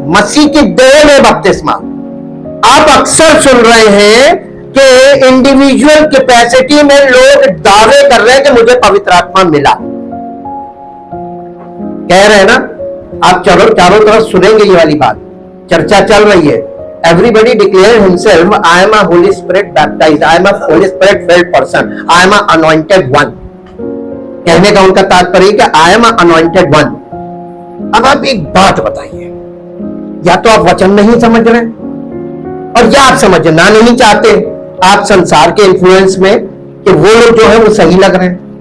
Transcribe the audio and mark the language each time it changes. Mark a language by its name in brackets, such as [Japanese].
[Hindi] मसीह की देह में बपतिस्मा। आप अक्सर सुन रहे हैं कि इंडिविजुअल कैपेसिटी में लोग दावे कर रहे हैं कि मुझे पवित्र आत्मा मिला। कह रहे हैं ना, आप चारों तरफ सुनेंगे ये वाली बात, चर्चा चल रही है। [English] Everybody declare himself, I am a Holy Spirit baptized, I am a Holy Spirit filled person, I am a anointed one। [Hindi] कहने का उनका तात्पर्य कि [English] I am a anointed one। [Hindi] अब आप एक बात बताइए, या तो आप वचन नहीं समझ रहे और या आप समझना नहीं चाहते, आप संसार के इन्फ्लुएंस में कि वो लोग जो है वो सही लग रहे हैं।